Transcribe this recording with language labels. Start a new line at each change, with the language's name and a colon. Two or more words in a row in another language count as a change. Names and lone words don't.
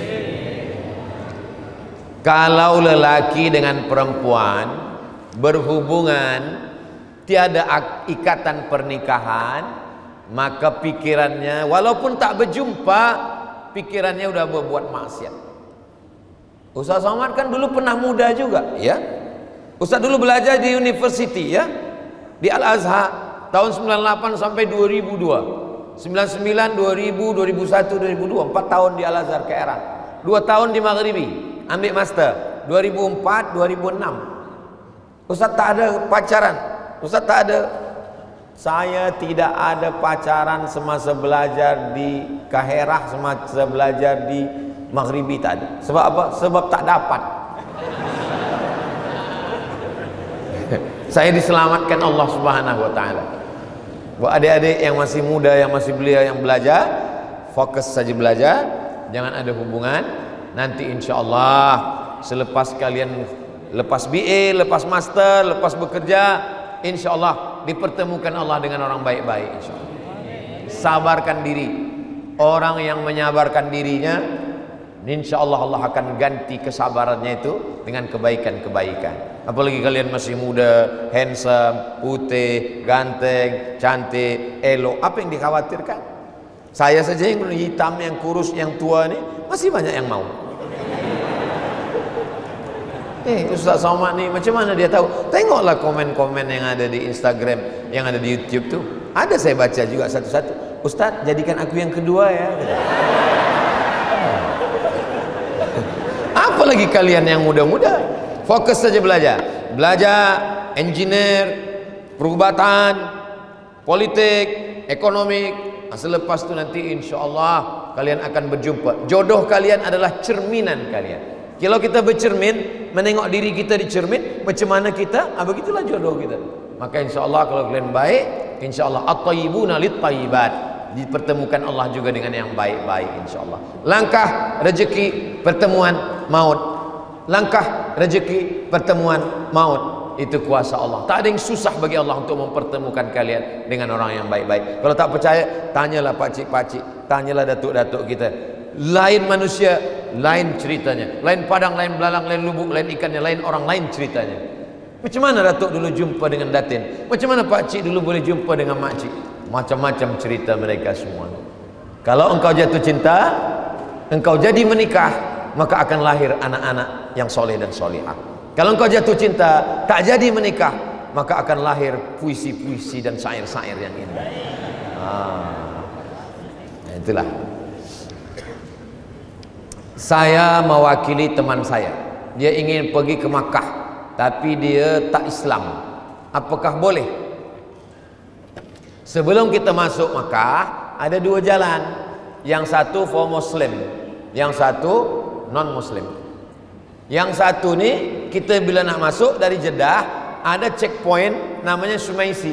Indonesian: Kalau lelaki dengan perempuan berhubungan tiada ikatan pernikahan, maka pikirannya walaupun tak berjumpa, pikirannya udah berbuat maksiat. Ustaz Somad kan dulu pernah muda juga, ya. Ustaz dulu belajar di university, ya, di Al-Azhar tahun 98 sampai 2002, 99, 2000, 2001, 2002, 4 tahun di Al-Azhar ke era, 2 tahun di Maghribi ambil master, 2004, 2006. Ustaz tak ada pacaran, Ustaz tak ada. Saya tidak ada pacaran semasa belajar di Kaherah, semasa belajar di Maghribi, tak ada. Sebab apa? Sebab tak dapat. Saya diselamatkan Allah
Arabic: سبحانه وتعالى.
Indonesian: Buat adik-adik yang masih muda, yang masih belia, yang belajar, fokus saja belajar, jangan ada hubungan. Nanti
Arabic: إن شاء الله
Indonesian: selepas kalian lepas BA, lepas master, lepas bekerja,
Arabic: إن شاء الله
Indonesian: dipertemukan Allah dengan orang baik-baik,
Arabic: إن شاء الله.
Indonesian: Sabarkan diri. Orang yang menyabarkan dirinya,
Arabic: إن شاء الله
Indonesian: Allah akan ganti kesabarannya itu dengan kebaikan-kebaikan. Apalagi kalian masih muda, handsome, putih, ganteng, cantik, elok, apa yang dikhawatirkan? Saya saja yang hitam, yang kurus, yang tua ni masih banyak yang mau.
Malay: Ustaz Somad ni macam mana dia tahu? Tengoklah komen-komen yang ada di Instagram, yang ada di YouTube tu.
Indonesian: Ada saya baca juga satu-satu. Ustaz, jadikan aku yang kedua ya. Apalagi kalian yang muda-muda, fokus saja belajar. Belajar engineer, perubatan, politik, ekonomi. Selepas itu nanti
Arabic: إن شاء الله
Indonesian: kalian akan berjumpa. Jodoh kalian adalah cerminan kalian. Kalau kita bercermin, menengok diri kita di cermin, macam mana kita, begitulah jodoh kita. Maka
Arabic: إن شاء الله
Indonesian: kalau kalian baik,
Arabic: إن شاء الله الطيبون للطيبات,
Indonesian: dipertemukan Allah juga dengan yang baik-baik,
Arabic: إن شاء الله.
Indonesian: Langkah rezeki, pertemuan maut. Langkah rezeki, pertemuan, maut, itu kuasa Allah. Tak ada yang susah bagi Allah untuk mempertemukan kalian dengan orang yang baik-baik.
Malay: Kalau tak percaya, tanyalah pakcik-pakcik, tanyalah datuk-datuk kita. Lain manusia, lain ceritanya. Lain padang, lain belalang, lain lubuk, lain ikannya, lain orang, lain ceritanya. Macam mana datuk dulu jumpa dengan datin? Macam mana pakcik dulu boleh jumpa dengan makcik? Macam-macam cerita mereka semua.
Indonesian: Kalau engkau jatuh cinta, engkau jadi menikah, maka akan lahir anak-anak yang soleh dan solihah. Kalau engkau jatuh cinta, tak jadi menikah, maka akan lahir puisi-puisi dan syair-syair yang indah. Itulah. Saya mewakili teman saya. Dia ingin pergi ke Makkah, tapi dia tak Islam. Apakah boleh? Sebelum kita masuk Makkah, ada dua jalan. Yang satu
English: for Muslim,
Indonesian: yang satu non-Muslim.
Malay: Yang satu ni, kita bila nak masuk dari Jeddah, ada checkpoint namanya Sumaisi.